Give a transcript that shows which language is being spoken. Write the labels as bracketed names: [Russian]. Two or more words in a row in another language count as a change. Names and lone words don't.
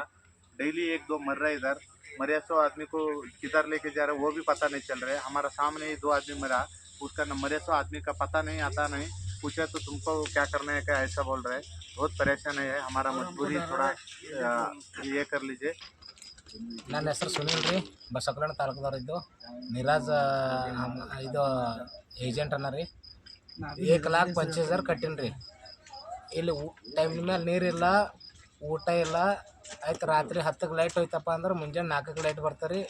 [Hindi] डेली 1-2 मर रहे. इधर मरे 100 आदमी को किधर लेके जा रहे वो भी पता नहीं चल रहा है. हमारा सामने ही 2 आदमी मरा, उसका मरे 100 आदमी का पता नहीं, आता नहीं. पूछे तो तुमको क्या करना है, क्या ऐसा बोल रहे हैं. बहुत परेशान है. हमारा मजबूरी थोड़ा ये कर लीजिए. [Kannada] ನನ್ನ ಹೆಸರು ಸುನಿಲ್ ರೀ, ಬಸವಕಲ್ಯಾಣ ತಾಲೂಕದವ್ರಿದ್ದು. ನಿರಾಜ್ ಇದು ಏಜೆಂಟ್ ಅನ್ನ ರೀ. 1,25,000 ಕಟ್ಟಿನಿ ರೀ. ಇಲ್ಲಿ ಟೈಮ್ ಮೇಲೆ ನೀರಿಲ್ಲ, ಊಟ ಇಲ್ಲ. ಆಯ್ತು, ರಾತ್ರಿ 10ಕ್ಕೆ ಲೈಟ್ ಹೋಯ್ತಪ್ಪ ಅಂದ್ರೆ ಮುಂಜಾನೆ 4ಕ್ಕೆ ಲೈಟ್ ಬರ್ತಾರೆ ರೀ.